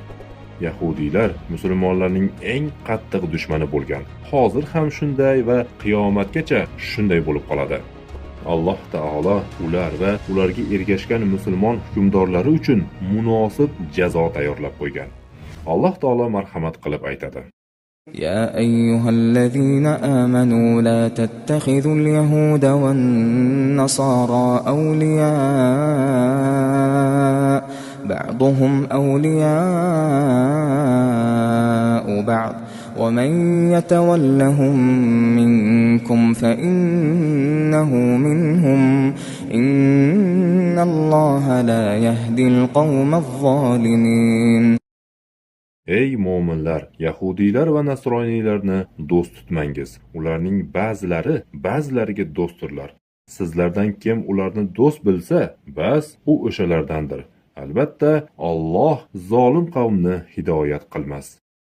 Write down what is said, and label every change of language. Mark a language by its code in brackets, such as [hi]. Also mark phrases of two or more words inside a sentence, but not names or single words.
[uz] Yahudiylar musulmonlarning eng qattiq dushmani bo'lgan. Hozir ham shunday va qiyomatgacha shunday bo'lib qoladi. Alloh taolo ular va ularga ergashgan musulmon hukmdorlari uchun munosib jazo tayyorlab qo'ygan. Alloh taolo marhamat qilib aytadi: [ar] يا أيها الذين آمنوا لا تتخذوا اليهود والنصارى أولياء بعضهم أولياء بعض ومن يتولهم منكم فإنه منهم إن الله لا يهدي القوم الظالمين. [uz] Ey mo'minlar, yahudiylar va nasroniylarni do'st tutmangiz. Ularning ba'zilariga do'stdirlar. Sizlardan kim ularni do'st bilsa, bas u o'shalardandir. Albatta, Alloh zolim qavmni hidoyat qilmas.